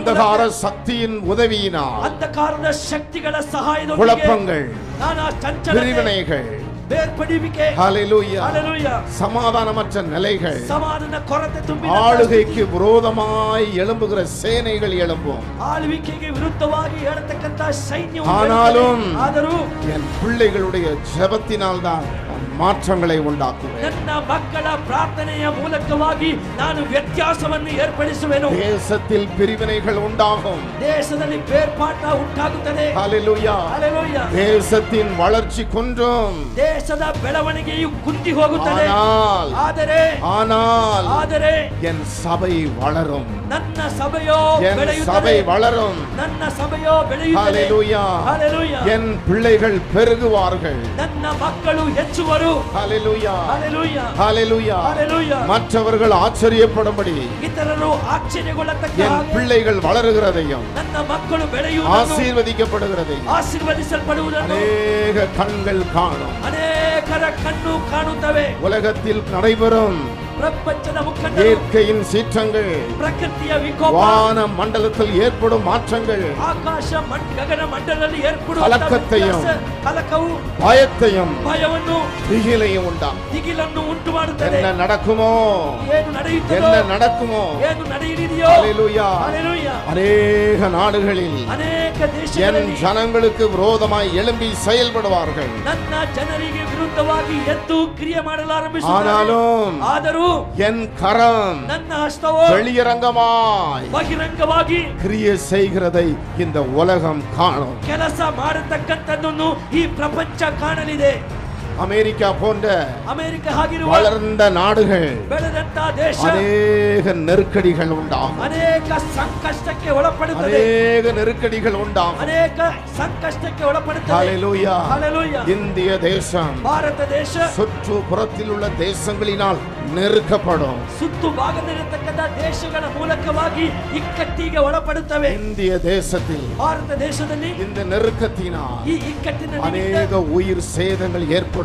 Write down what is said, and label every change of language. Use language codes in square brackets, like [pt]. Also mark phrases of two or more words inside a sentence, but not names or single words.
[ta] அந்தகார சக்தியின் உதவியினால் [kn] ಅಂಧಕಾರದ ಶಕ್ತಿಗಳ ಸಹಾಯದೊಂದಿಗೆ [ta] குழப்பங்கள் [kn] ನಾನಾ ಚಂಚಲತೆ [ta] பிரிவினைகள் [kn] ಬೇರ್ಪಡಿವಿಕೆ ஹalleluya ஹalleluya [ta] சமாதானமற்ற நிலைகள் [kn] ಸಮಾಧಾನ ಕೊರತೆ ತುಂಬಿದ [ta] ஆளுகைக்கு விரோதமாய் எழும்புகிற சேனைகள் எழும்பும் [kn] ಆಳ್ವಿಕೆಗೆ ವಿರುದ್ಧವಾಗಿ ಏಳತಕ್ಕಂತ ಸೈನ್ಯವು [ta] ஆனாலும் என் பிள்ளைகளுடைய ஜெபத்தினால் தான் மாற்றங்களை உண்டாக்குவேன் [kn] ನನ್ನ ಮಕ್ಕಳ ಪ್ರಾರ್ಥನೆಯ ಮೂಲಕವಾಗಿ ನಾನು ವ್ಯತ್ಯಾಸವನ್ನು ಏರ್ಪಡಿಸುವೆನು [ta] தேசத்தில் பிரிவினைகள் உண்டாகும் [kn] ದೇಶದಲ್ಲಿ ಬೇರ್ಪಾಟ ಉಂಟಾಗುತ್ತದೆ ஹalleluya ஹalleluya [ta] தேசத்தின் வளர்ச்சி குன்றும் [kn] ದೇಶದ ಬೆಳವಣಿಗೆಯು ಕುಂದಿ ಹೋಗುತ್ತದೆ ಆದರೆ [ta] என் சபை வளரும் [kn] ನನ್ನ ಸಭೆಯೋ [ta] சபை வளரும் [kn] ನನ್ನ ಸಭೆಯೋ ಬೆಳೆಯುತ್ತದೆ ஹalleluya ஹalleluya [ta] என் பிள்ளைகள் பெருகுவார்கள் [kn] ನನ್ನ ಮಕ್ಕಳು ಹೆಚ್ಚುವರು ஹalleluya ஹalleluya ஹalleluya ஹalleluya [ta] மற்றவர்கள் ஆச்சரியப்படும்படி [kn] ಇತರರು ಆಶ್ಚರ್ಯಗೊಳ್ಳತಕ್ಕ [ta] என் பிள்ளைகள் வளருகிறதையும் [kn] ನನ್ನ ಮಕ್ಕಳು ಬೆಳೆಯುವುದನ್ನು [ta] ஆசீர்வதிக்கப்படுகிறதையும் [kn] ಆಶೀರ್ವದಿಸಲ್ಪಡುವುದನ್ನು [ta] அநேக கண்கள் காணும் [kn] ಅನೇಕರ ಕಣ್ಣು ಕಾಣುತ್ತವೆ [ta] உலகத்தில் நடைபெறும் [kn] ಪ್ರಪಂಚದ ಮುಖಂಡರು [ta] இயற்கையின் சீற்றங்கள் [kn] ಪ್ರಕೃತಿಯ ವಿಕೋಪ [ta] வான மண்டலத்தில் ஏற்படும் மாற்றங்கள் [kn] ಆಕಾಶ ಗಗನ ಮಂಡಲದಲ್ಲಿ ಏರ್ಪಡುವ [ta] கலக்கத்தையும் [kn] ಕಲಕವು [ta] ಭಯವನ್ನು திகிலையும் [kn] ದಿಗಿಲನ್ನು ಉಂಟು ಮಾಡುತ್ತದೆ [ta] என்ன நடக்குமோ [kn] ಏನು ನಡೆಯುತ್ತದೋ [ta] என்ன நடக்குமோ [kn] ಏನು ನಡೆಯಲಿದೆಯೋ ஹalleluya ஹalleluya [ta] அநேக நாடுகளில் [kn] ಅನೇಕ [ta] என் [kn] ದೇಶಗಳಲ್ಲಿ [ta] ஜனங்களுக்கு விரோதமாய் எழும்பி செயல்படுவார்கள் [kn] ನನ್ನ ಜನರಿಗೆ ವಿರುದ್ಧವಾಗಿ ಎದ್ದು ಕ್ರಿಯೆ ಮಾಡಲಾರಂಭಿಸುತ್ತಾರೆ ಆದರೂ [ta] என் கரம் [kn] ನನ್ನ ಹಸ್ತವು [ta] வெளியரங்கமாய் [kn] ಬಹಿರಂಗವಾಗಿ [ta] கிரியை செய்கிறதை இந்த உலகம் காணும் [kn] ಕೆಲಸ ಮಾಡತಕ್ಕಂತದ್ದನ್ನು ಈ ಪ್ರಪಂಚ ಕಾಣಲಿದೆ [ta] அமெரிக்கா போன்ற வளர்ந்த நாடுகள் [kn] ಬೆಳೆದಂತ ದೇಶ [ta] ಅನೇಕ நெருக்கடிகள் உண்டாகும் [kn] ಅನೇಕ ಸಂಕಷ್ಟಕ್ಕೆ ಒಳಪಡುತ್ತದೆ [ta] ಅನೇಕ நெருக்கடிகள் உண்டாகும் [kn] ಅನೇಕ ಸಂಕಷ್ಟಕ್ಕೆ ಒಳಪಡುತ್ತದೆ ஹalleluya ஹalleluya [ta] இந்திய தேசம் [kn] ಭಾರತ ದೇಶ [ta] சுற்றுப்புறத்தில் உள்ள தேசங்களினால் நெருக்கப்படும் [kn] ಸುತ್ತು ಭಾಗದಲ್ಲಿರತಕ್ಕಂತ ದೇಶಗಳ ಮೂಲಕವಾಗಿ ಇಕ್ಕಟ್ಟಿಗೆ ಒಳಪಡುತ್ತವೆ [ta] இந்திய தேசத்தில் [kn] ಭಾರತ ದೇಶದಲ್ಲಿ [ta] இந்த நெருக்கத்தினால் [kn] ಈ ಇಕ್ಕಟ್ಟಿನ [ta] ಅನೇಕ உயிர் சேதங்கள் ஏற்படும்